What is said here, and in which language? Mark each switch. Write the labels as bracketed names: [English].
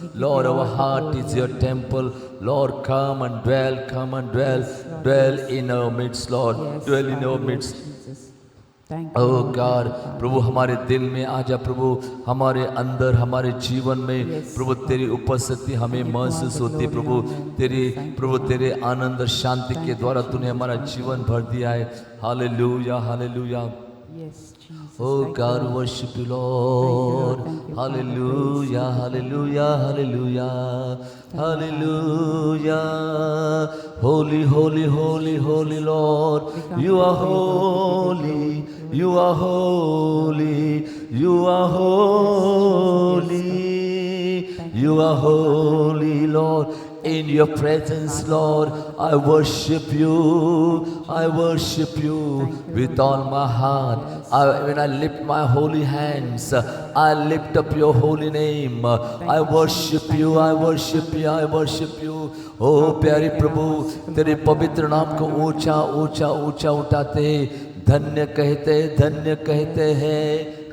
[English] Lord, our heart is your temple. Lord, come and dwell, dwell in our midst, Lord, dwell in our midst. Oh God, [Hindi] प्रभु हमारे दिल में आजा प्रभु, हमारे अंदर, हमारे जीवन में प्रभु तेरी उपस्थिति हमें महसूस होती है। प्रभु तेरे आनंद और शांति के द्वारा तूने हमारा जीवन भर दिया है। [English] Hallelujah hallelujah. Oh God, worship you, Lord. Hallelujah, hallelujah, hallelujah, hallelujah. Holy, holy, holy, holy Lord. You are holy, you are holy, you are holy, you are holy, Lord. In your presence, Lord, I worship you. I worship you with all my heart. When I lift my holy hands, I lift up your holy name. I worship you. I worship you. I worship you. [Hindi] Oh प्यारे प्रभु, तेरे पवित्र नाम को ऊंचा ऊंचा ऊंचा उठाते, धन्य कहते हैं।